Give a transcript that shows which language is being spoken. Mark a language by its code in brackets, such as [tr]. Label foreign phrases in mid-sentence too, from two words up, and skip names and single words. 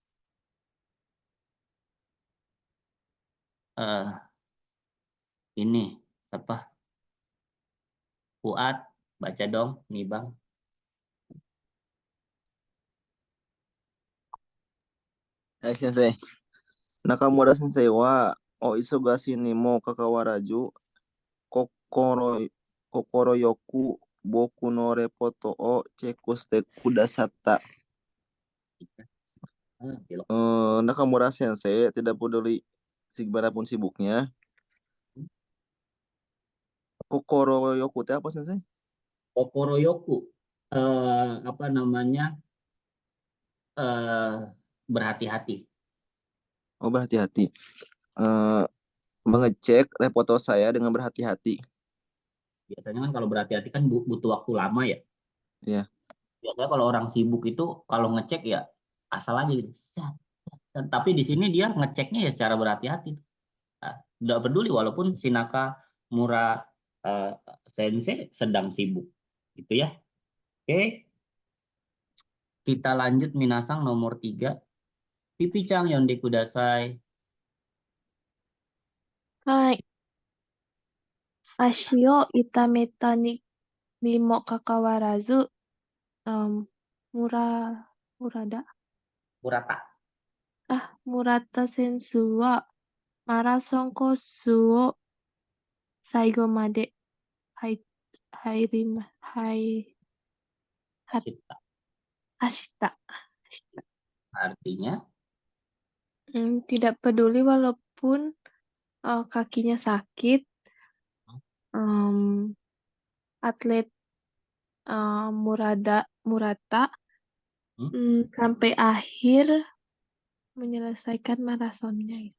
[id] Ini apa? Fuad, baca dong, [ja] 二番. はい先生. 中村先生はお忙しいにもかかわらず快く僕のレポートをチェックしてくださった. [id] Nakamura sensei tidak peduli seberapun sibuknya. [ja] 快く [id] itu apa sensei? [ja] 快く, [id] apa namanya? Berhati-hati. Oh, berhati-hati. Mengecek repoto saya dengan berhati-hati. Biasanya kan kalau berhati-hati kan butuh waktu lama ya. Iya. Biasanya kalau orang sibuk itu kalau ngecek ya asal aja gitu. Tapi di sini dia ngeceknya ya secara berhati-hati. Tidak peduli walaupun si Nakamura sensei sedang sibuk. Gitu ya. Oke. Kita lanjut minasang nomor 3. [ja] ピピちゃん読んでください. はい。足を痛めたにもかかわらず、Murata選手はマラソンコースを最後まで走った。 [id] Artinya Tidak peduli walaupun kakinya sakit, atlet Murata sampai akhir menyelesaikan marasonnya.